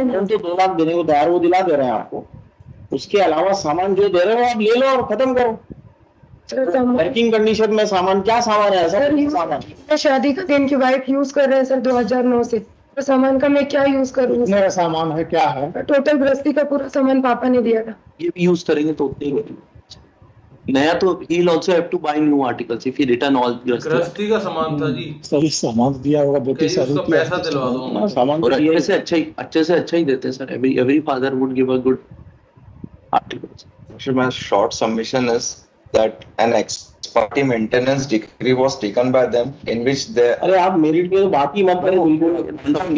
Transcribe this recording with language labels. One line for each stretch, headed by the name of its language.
Hindi: हम तो 2 लाख देने को तैयार, वो दिला दे रहे हैं आपको। उसके अलावा सामान जो दे रहे हो आप ले लो और खत्म करो। वर्किंग कंडीशन में सामान क्या सामान है सर? सामान शादी का दिन की वाइफ यूज कर रहे हैं सर 2009 से, तो सामान का मैं क्या यूज करूँ? मेरा सामान है क्या है? टोटल गृहस्थी का पूरा सामान पापा ने दिया था। ये भी यूज करेंगे तो उतने ही नया, तो
English: he will also have to buy new articles if he return all
Hindi: गृहस्थी का सामान था जी। सही सामान दिया होगा, बेटी उसका पैसा दिलवा दो। सामान और अच्छे से अच्छा ही देते हैं sir.
English: every father would give a good articles। My short submission is that an ex parte maintenance decree was taken by them in which they
Hindi: अरे आप मेरिट पे तो बात ही मत करो बिल्कुल।